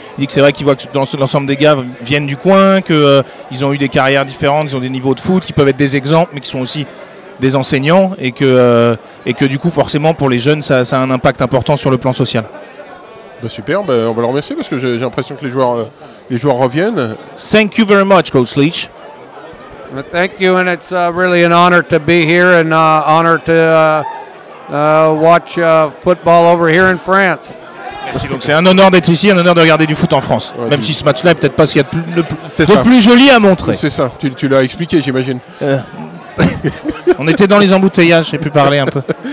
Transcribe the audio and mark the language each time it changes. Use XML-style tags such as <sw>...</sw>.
<fr>Il dit que c'est vrai qu'il voit que l'ensemble des gars viennent du coin, qu'ils ont eu des carrières différentes, ils ont des niveaux de foot, qui peuvent être des exemples, mais qui sont aussi des enseignants, et que du coup, forcément, pour les jeunes, ça a un impact important sur le plan social. Bah super, on va le remercier parce que j'ai l'impression que les joueurs reviennent.</fr> <en>Thank you very much, Coach Leach. Well, thank you, and it's really an honor to be here and honor to watch football over here in France.</en> <fr>Merci, donc c'est un honneur d'être ici, un honneur de regarder du foot en France. Ouais, même si ce match-là est peut-être pas ce qu'il y a de plus joli à montrer. C'est ça, tu l'as expliqué, j'imagine. On était dans les embouteillages, j'ai pu parler un peu.</fr>